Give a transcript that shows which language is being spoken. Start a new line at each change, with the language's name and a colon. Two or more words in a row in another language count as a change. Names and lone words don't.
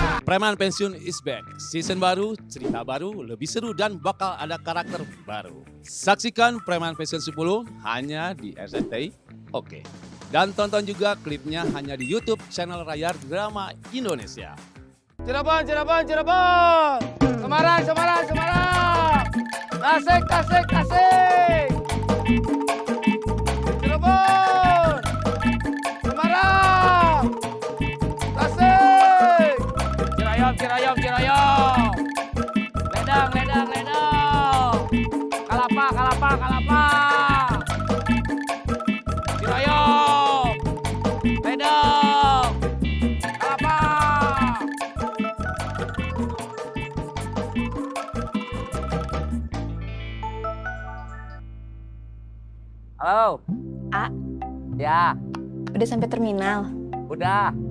English: Preman Pensiun is back.
Indonesian: Season baru, cerita baru, lebih seru dan bakal ada karakter baru. Saksikan Preman Pensiun 10 hanya di RCTI. Oke. Dan tonton juga klipnya hanya di YouTube channel Rayar Drama Indonesia. Cirebon, Cirebon, Cirebon. Semarang, Semarang, Semarang. Tasik, Tasik, Tasik. Cirebon. Semarang. Tasik. Cirayom, Cirayom, Cirayom. Ledang, Ledang, Ledang. Kalapa, Kalapa, Kalapa. Cirayom. Ledang. Kalapa. Halo. A, Ya, udah sampai terminal. udah.